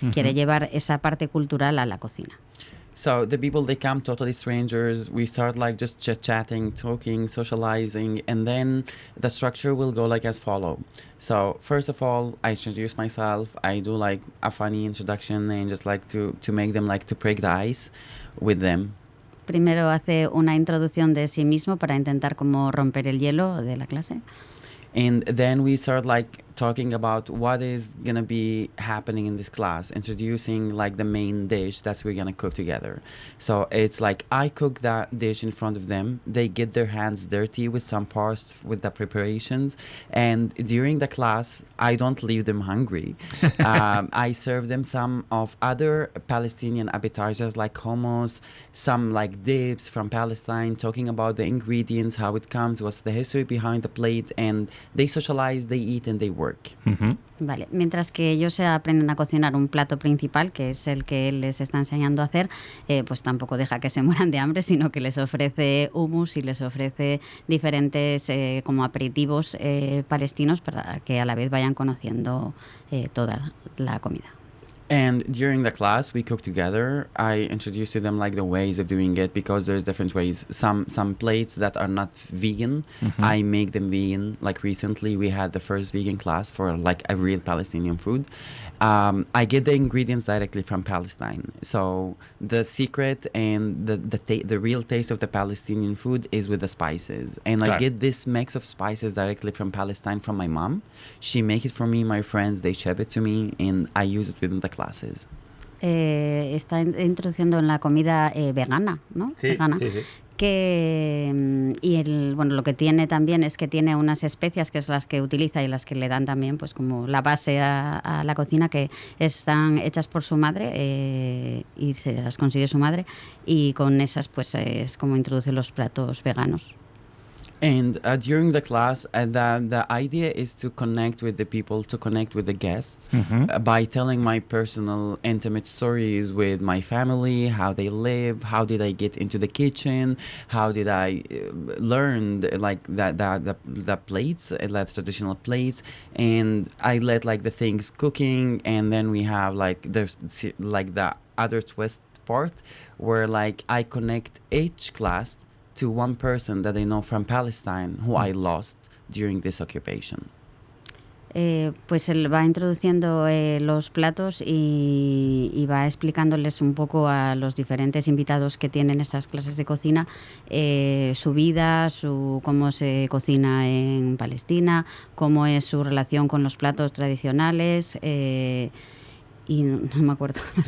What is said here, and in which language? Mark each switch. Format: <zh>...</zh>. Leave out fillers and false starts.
<es>Quiere llevar esa parte cultural a la cocina.</es> <en>So the people, they come totally strangers. We start like just chit-chatting, talking, socializing, and then the structure will go like as follow. So first of all, I introduce myself. I do like a funny introduction and just like to make them like to break the ice with them.</en> <es>Primero hace una introducción de sí mismo para intentar como romper el hielo de la clase.</es> <en>And then we start like talking about what is gonna be happening in this class, introducing like the main dish that we're gonna cook together. So it's like I cook that dish in front of them. They get their hands dirty with some parts with the preparations, and during the class, I don't leave them hungry. I serve them some of other Palestinian appetizers like hummus, some like dips from Palestine, talking about the ingredients, how it comes, what's the history behind the plate, and they socialize, they eat, and they work. work. Ujú.</en> <es>Vale, mientras que ellos se aprenden a cocinar un plato principal, que es el que él les está enseñando a hacer, pues tampoco deja que se mueran de hambre, sino que les ofrece hummus y les ofrece diferentes como aperitivos palestinos para que a la vez vayan conociendo toda la comida.</es> <en>And during the class, we cook together. I introduce to them like the ways of doing it because there's different ways. Some plates that are not vegan, I make them vegan. Like recently, we had the first vegan class for like a real Palestinian food. I get the ingredients directly from Palestine. So the secret and the real taste of the Palestinian food is with the spices. And I</en> <es>Claro.</es> <en>get this mix of spices directly from Palestine from my mom. She make it for me, my friends, they ship it to me, and I use it within the classes.</en> <es>Está introduciendo en la comida vegana, ¿no? Sí, Vegana. sí, sí. Que bueno, lo que tiene también es que tiene unas especias que es las que utiliza y las que le dan también pues como la base a la cocina, que están hechas por su madre y se las consigue su madre, y con esas pues es como introduce los platos veganos.</es> <en>And during the class, the idea is to connect with the people, to connect with the guests by telling my personal, intimate stories with my family, how they live, how did I get into the kitchen, how did I learn the plates, like traditional plates, and I let like the things cooking, and then we have like the other twist part where like I connect each class to one person that I know from Palestine who I lost during this occupation.</en> <es>Pues él va introduciendo los platos y va explicándoles un poco a los diferentes invitados que tienen estas clases de cocina su vida, cómo se cocina en Palestina, cómo es su relación con los platos tradicionales y no me acuerdo.</es>